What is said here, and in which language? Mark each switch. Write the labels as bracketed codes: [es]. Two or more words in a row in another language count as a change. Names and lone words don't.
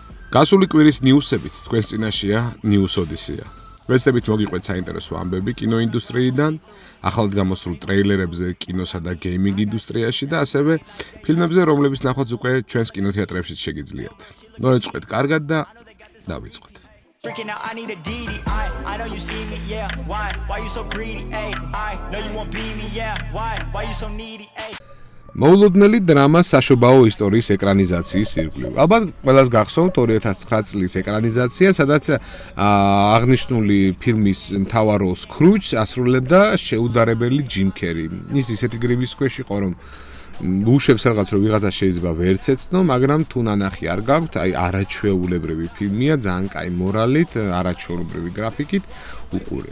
[ka] გასული კვირის ნიუსებით თქვენს წინაშეა ნიუს ოდისეა. ვეცდებით მოგიყვეთ საინტერესო ამბები კინოინდუსტრიიდან, ახალად გამოსულ ტრეილერებზე კინოსა და გეიმინგ ინდუსტრიაში და ასევე ფილმებზე, რომლებიც ნახვაც უკვე ჩვენს კინოთეატრებში შეგიძლიათ. მოეწყოთ კარგად და დავიწყოთ. [en] Freaking out, I need a DD. I know you see me, yeah. Why you so greedy? Ay, I know you won't be me, yeah. Why you so needy? Ay. [ka] მოულოდნელი დრამა საშობაო ისტორიის ეკრანიზაციის ირგვლივ. ალბათ ყველას გახსოვთ 2009 წლის ეკრანიზაცია, სადაც აღნიშნული ფილმის მთავარ როლს კრუჯს ასრულებდა შეუდარებელი ჯიმ კერი. ის ისეთი გრიბის ქვეშ იყო, რომ უშვებს რაღაც რომ ვიღაცა შეიძლება ვერც ეცნო, მაგრამ თუ ნანახი არ გაქვთ, აი არაჩვეულებრივი ფილმია, ძალიან კაი მორალით, არაჩვეულებრივი გრაფიკით უყურეთ.